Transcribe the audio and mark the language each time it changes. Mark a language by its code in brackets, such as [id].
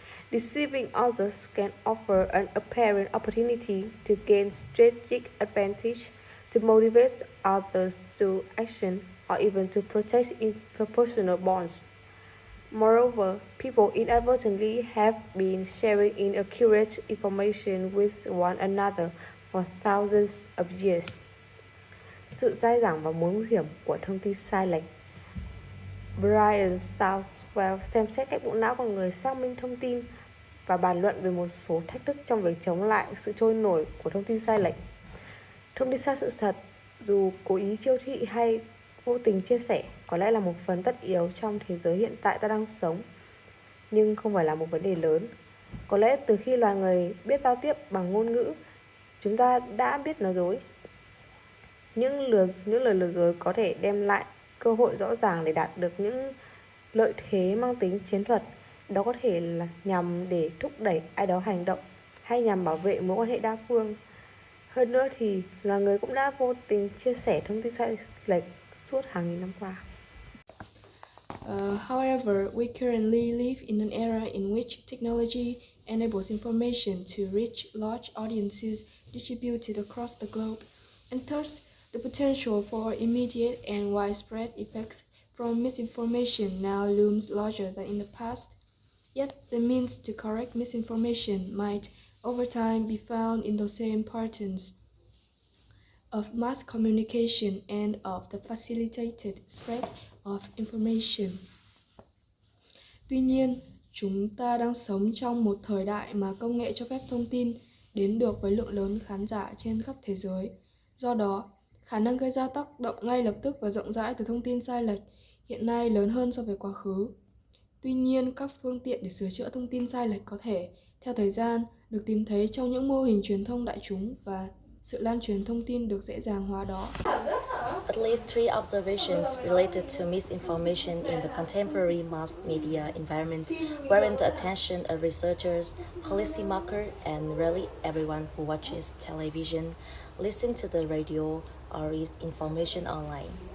[en] Deceiving others can offer an apparent opportunity to gain strategic advantage, to motivate others to action, or even to protect interpersonal bonds. Moreover, people inadvertently have been sharing inaccurate information with one another for thousands of years. [vi] Sự dai dẳng và mối nguy hiểm của thông tin sai lệch. Brian Southwell xem xét cách bộ não con người xác minh thông tin và bàn luận về một số thách thức trong việc chống lại sự trôi nổi của thông tin sai lệch. Thông tin sai sự thật, dù cố ý chiêu thị hay vô tình chia sẻ, có lẽ là một phần tất yếu trong thế giới hiện tại ta đang sống, nhưng không phải là một vấn đề lớn. Có lẽ từ khi loài người biết giao tiếp bằng ngôn ngữ, chúng ta đã biết nói dối. Những lời lừa dối có thể đem lại cơ hội rõ ràng để đạt được những lợi thế mang tính chiến thuật. Đó có thể là nhằm để thúc đẩy ai đó hành động hay nhằm bảo vệ mối quan hệ đa phương. Hơn nữa thì loài người cũng đã vô tình chia sẻ thông tin sai lệch suốt hàng nghìn năm qua. [en] However, we currently live in an era in which technology enables information to reach large audiences distributed across the globe, and thus the potential for immediate and widespread effects from misinformation now looms larger than in the past. Yet the means to correct misinformation might, over time, be found in the same patterns of mass communication and of the facilitated spread of information. [vi] Tuy nhiên, chúng ta đang sống trong một thời đại mà công nghệ cho phép thông tin đến được với lượng lớn khán giả trên khắp thế giới. Do đó, khả năng gây ra tác động ngay lập tức và rộng rãi từ thông tin sai lệch hiện nay lớn hơn so với quá khứ. Tuy nhiên, các phương tiện để sửa chữa thông tin sai lệch có thể, theo thời gian, được tìm thấy trong những mô hình truyền thông đại chúng và sự lan truyền thông tin được dễ dàng hóa đó. [en] At least three observations related to misinformation in the contemporary mass media environment warrant the attention of researchers, policymakers, and really everyone who watches television, listens to the radio, or reads information online.